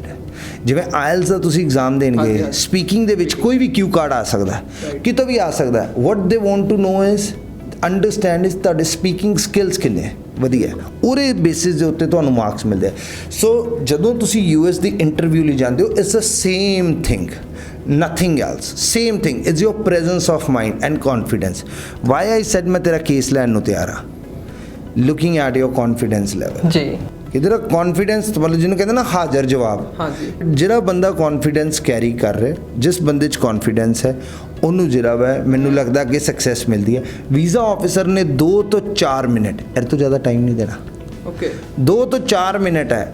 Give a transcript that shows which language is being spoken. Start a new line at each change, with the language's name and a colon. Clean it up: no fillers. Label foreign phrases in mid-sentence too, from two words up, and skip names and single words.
Punjabi: ਜਿਵੇਂ IELTS ਦਾ ਤੁਸੀਂ ਐਗਜ਼ਾਮ ਦੇਣ ਗਏ, ਸਪੀਕਿੰਗ ਦੇ ਵਿੱਚ ਕੋਈ ਵੀ ਕਿਊ ਕਾਰਡ ਆ ਸਕਦਾ, ਕਿਤੋਂ ਵੀ ਆ ਸਕਦਾ.
English: what they want to know is understand is
Punjabi: ਤੁਹਾਡੇ ਸਪੀਕਿੰਗ ਸਕਿੱਲਸ ਕਿੰਨੇ ਵਧੀਆ, ਉਹਦੇ ਬੇਸਿਸ ਦੇ ਉੱਤੇ ਤੁਹਾਨੂੰ ਮਾਰਕਸ ਮਿਲਦੇ ਆ. ਸੋ ਜਦੋਂ ਤੁਸੀਂ US ਦੀ ਇੰਟਰਵਿਊ ਲਈ ਜਾਂਦੇ ਹੋ,
English: it's the same thing, nothing else, same thing, it's your presence of mind and confidence. Why I said
Punjabi: ਮੈਂ ਤੇਰਾ ਕੇਸ ਲੈਣੇ ਨੂੰ ਤਿਆਰ ਹਾਂ,
English: looking at your confidence level.
Punjabi: ਜੀ ਕਿ ਜਿਹੜਾ ਕੌਨਫੀਡੈਂਸ ਮਤਲਬ ਜਿਹਨੂੰ ਕਹਿੰਦੇ ਨਾ ਹਾਜ਼ਰ ਜਵਾਬ, ਹਾਂਜੀ ਜਿਹੜਾ ਬੰਦਾ ਕੌਨਫੀਡੈਂਸ ਕੈਰੀ ਕਰ ਰਿਹਾ, ਜਿਸ ਬੰਦੇ 'ਚ ਕੌਨਫੀਡੈਂਸ ਹੈ ਉਹਨੂੰ ਜਿਹੜਾ ਵਾ ਮੈਨੂੰ ਲੱਗਦਾ ਕਿ ਸਕਸੈਸ ਮਿਲਦੀ ਹੈ। ਵੀਜ਼ਾ ਆਫਿਸਰ ਨੇ 2 ਤੋਂ 4 ਮਿੰਟ, ਇਹ ਤੋਂ ਜ਼ਿਆਦਾ ਟਾਈਮ ਨਹੀਂ ਦੇਣਾ। ਓਕੇ 2 ਤੋਂ 4 ਮਿੰਟ ਹੈ।